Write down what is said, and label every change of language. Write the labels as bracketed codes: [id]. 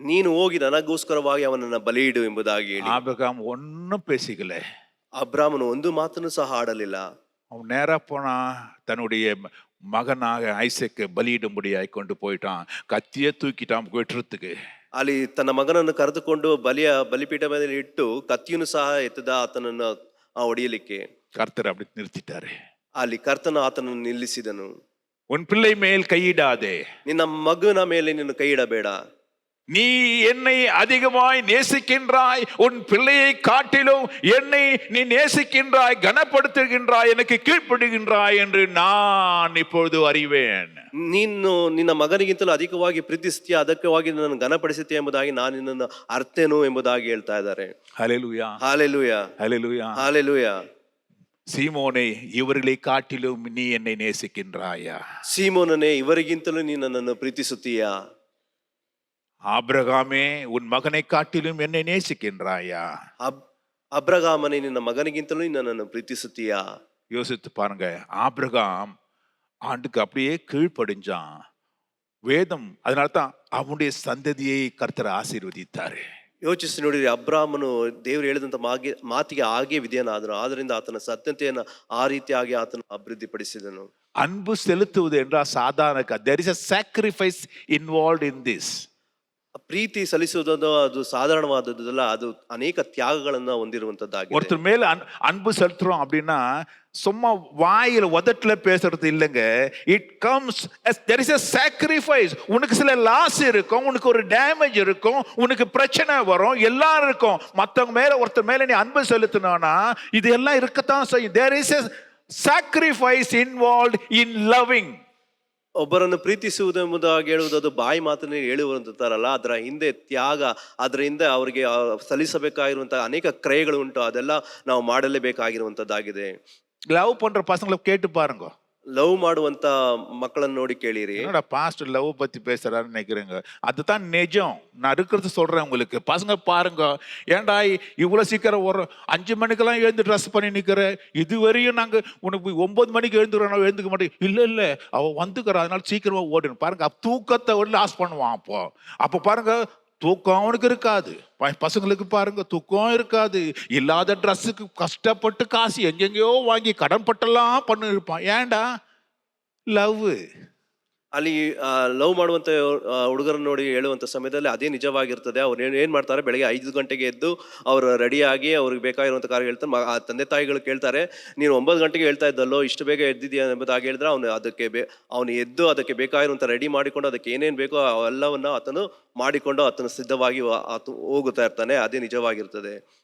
[kn] ನೀನು ಹೋಗಿ ನನಗೋಸ್ಕರವಾಗಿ ಅವನನ್ನ ಬಲಿಯಿಡು ಎಂಬುದಾಗಿ ಹೇಳಿ. [ta] ஆபிரகாம் ஒன்னும் பேசிக்கல. [kn] ಅಬ್ರಾಮನು ಒಂದು ಮಾತನ್ನು ಸಹ ಆಡಲಿಲ್ಲ. [ta] அவன் நேரா போனா தன்னுடைய மகனாக ஐசேக்கை பலியிடும்படியாய் கொண்டு போயிட்டான். கத்தியே தூக்கிட்டான் வெட்டுறதுக்கு. [kn] ಅಲ್ಲಿ ತನ್ನ ಮಗನನ್ನು ಕರೆದುಕೊಂಡು ಬಲಿಪೀಠ ಮೇಲೆ ಇಟ್ಟು ಕತ್ತಿಯನ್ನು ಸಹ ಎತ್ತದ ಆತನನ್ನು ಹೊಡೆಯಲಿಕ್ಕೆ. [ta] கர்த்தர் அப்படி நிறுத்திட்டாரு. [kn] ಅಲ್ಲಿ ಕರ್ತನ ಆತನನ್ನು ನಿಲ್ಲಿಸಿದನು. [ta] உன் பிள்ளை மேல் கையிடாதே, [kn] ನಿನ್ನ ಮಗನ ಮೇಲೆ ನೀನು ಕೈ ಇಡಬೇಡ. [ta] நீ என்னை அதிகமாய் நேசிக்கின்றாய், உன் பிள்ளையை காட்டிலும் என்னை நீ நேசிக்கின்றாய், கனப்படுத்துகின்றாய், எனக்கு கீழ்ப்படுகின்றாய் என்று நான் இப்பொழுது அறிவேன். [kn] ನೀನು ನಿನ್ನ ಮಗನಿಗಿಂತಲೂ ಅಧಿಕವಾಗಿ ಪ್ರೀತಿಸ್ತೀಯ, ಅದಕ್ಕಾಗಿ ನನ್ನ ಘನಪಡಿಸುತ್ತೀಯ ಎಂಬುದಾಗಿ ನಾನು ನಿನ್ನನ್ನು ಅರ್ಥೇನು ಎಂಬುದಾಗಿ ಹೇಳ್ತಾ ಇದ್ದಾರೆ. [ta] ஹல்லேலூயா, [kn] ಹಾಲೆಲೂಯಾ, [ta] ஹல்லேலூயா. [kn] ಹಾಲೆಲೂಯಾ. [ta] சீமோனே, இவர்களை காட்டிலும் நீ என்னை நேசிக்கின்றாயா? [kn] ಸೀಮೋನನೇ, ಇವರಿಗಿಂತಲೂ ನೀನು ನನ್ನನ್ನು ಪ್ರೀತಿಸುತ್ತೀಯಾ? [ta] ஆபிரகாமே, உன் மகனை காட்டிலும் என்னை நேசிக்கின்றாயா? [kn] ಅಬ್ರಗಾಮನೇ, ನಿನ್ನ ಮಗನಿಗಿಂತಲೂ ನೀನು ನನ್ನನ್ನು ಪ್ರೀತಿಸುತ್ತೀಯಾ? [ta] யோசித்து பாருங்க. ஆபிரகாம் ஆண்டுக்கு அப்படியே கீழ்ப்படிஞ்சான். வேதம் அதனால்தான் அவனுடைய சந்ததியை கர்த்தர் ஆசீர்வதித்தாரு. [kn] ಯೋಚಿಸಿ ನೋಡಿರಿ, ಅಬ್ರಾಮನು ದೇವರು ಹೇಳಿದಂತ ಮಾತಿಗೆ ಹಾಗೆ ವಿಧೇಯನಾದನು. ಆದ್ದರಿಂದ ಆತನ ಸತ್ಯತೆಯನ್ನು ಆ ರೀತಿಯಾಗಿ ಆತನ ಅಭಿವೃದ್ಧಿಪಡಿಸಿದನು. [ta] அன்பு செலுத்துவது என்றால் சாதாரண, [en] there is a sacrifice involved in this. [kn] ಪ್ರೀತಿ ಸಲ್ಲಿಸುವುದು ಅದು ಸಾಧಾರಣವಾದದ್ದಲ್ಲ, ಅದು ಅನೇಕ ತ್ಯಾಗಗಳನ್ನ ಹೊಂದಿರುವಂತದ್ದಾಗಿದೆ. [ta] ஒருத்தர் மேல அன்பு செலுத்துறோம் அப்படின்னா சும்மா வாயில உதட்டுல பேசுறது இல்லைங்க. [en] It comes there is a sacrifice. [ta] உனக்கு சில லாஸ் இருக்கும், உனக்கு ஒரு டேமேஜ் இருக்கும், உனக்கு பிரச்சனை வரும், எல்லாம் இருக்கும். மற்றவங்க மேல ஒருத்தர் மேல நீ அன்பு செலுத்தினா இது எல்லாம் இருக்கத்தான் செய்யும். [en] there is a sacrifice involved in loving. [kn] ಒಬ್ಬರನ್ನು ಪ್ರೀತಿಸುವುದೆಂಬುದಾಗಿ ಹೇಳುವುದು ಅದು ಬಾಯಿ ಮಾತನ್ನೇ ಹೇಳುವಂತಾರಲ್ಲ, ಅದರ ಹಿಂದೆ ತ್ಯಾಗ, ಅದರ ಹಿಂದೆ ಅವರಿಗೆ ಸಲ್ಲಿಸಬೇಕಾಗಿರುವಂತಹ ಅನೇಕ ಕ್ರಯಗಳು ಉಂಟು. ಅದೆಲ್ಲ ನಾವು ಮಾಡಲೇಬೇಕಾಗಿರುವಂತದ್ದಾಗಿದೆ. [ta] லவ் பண்ற பசங்களை கேட்டு பாருங்க. [kn] ಲವ್ ಮಾಡುವಂತ ಮಕ್ಕಳನ್ನು ನೋಡಿ ಕೇಳಿರಿ. [ta] என்னடா பாஸ்டர் லவ் பத்தி பேசுறாருன்னு நினைக்கிறேங்க. அதுதான் நிஜம். நான் இருக்கிறது சொல்றேன் உங்களுக்கு. பசங்க பாருங்க, ஏன்டா இவ்வளவு சீக்கிரம் ஒரு 5 மணிக்கெல்லாம் எழுந்து ட்ரெஸ் பண்ணி நிக்கிற, இதுவரையும் நாங்க உனக்கு 9 மணிக்கு எழுந்துக்கிறோம், எழுந்துக்க மாட்டேன். இல்ல அவ வந்துக்கிற, அதனால சீக்கிரமா ஓடணும். பாருங்க, தூக்கத்தை லாஸ் பண்ணுவான். அப்போ பாருங்க, தூக்கம் அவனுக்கு இருக்காது. பசங்களுக்கு பாருங்க, தூக்கம் இருக்காது. இல்லாத ட்ரெஸ்ஸுக்கு கஷ்டப்பட்டு காசு எங்கெங்கயோ வாங்கி கடன் பட்டெல்லாம் பண்ணி இருப்பான். ஏன்டா? லவ். [kn] ಅಲ್ಲಿ ಲವ್ ಮಾಡುವಂತ ಹುಡುಗರನ್ನ ನೋಡಿ ಹೇಳುವಂತ ಸಮಯದಲ್ಲಿ ಅದೇ ನಿಜವಾಗಿರ್ತದೆ. ಅವ್ರು ಏನ್ ಮಾಡ್ತಾರೆ, ಬೆಳಗ್ಗೆ 5 ಗಂಟೆಗೆ ಎದ್ದು ಅವರು ರೆಡಿಯಾಗಿ ಅವ್ರಿಗೆ ಬೇಕಾಗಿರುವಂತ ಕಾರ್ಯ ಹೇಳ್ತಾರೆ. ಆ ತಂದೆ ತಾಯಿಗಳು ಕೇಳ್ತಾರೆ, ನೀನು 9 ಗಂಟೆಗೆ ಹೇಳ್ತಾ ಇದ್ದಲ್ಲೋ, ಇಷ್ಟು ಬೇಗ ಎದ್ದಿದ್ಯಾ ಎಂಬುದಾಗಿ ಹೇಳಿದ್ರೆ ಅವನು ಎದ್ದು ಅದಕ್ಕೆ ಬೇಕಾಗಿರುವಂತ ರೆಡಿ ಮಾಡಿಕೊಂಡು ಅದಕ್ಕೆ ಏನೇನ್ ಬೇಕೋ ಅವೆಲ್ಲವನ್ನ ಆತನು ಮಾಡಿಕೊಂಡು ಆತನು ಸಿದ್ಧವಾಗಿ ಹೋಗುತ್ತಾ ಇರ್ತಾನೆ. ಅದೇ ನಿಜವಾಗಿರ್ತದೆ.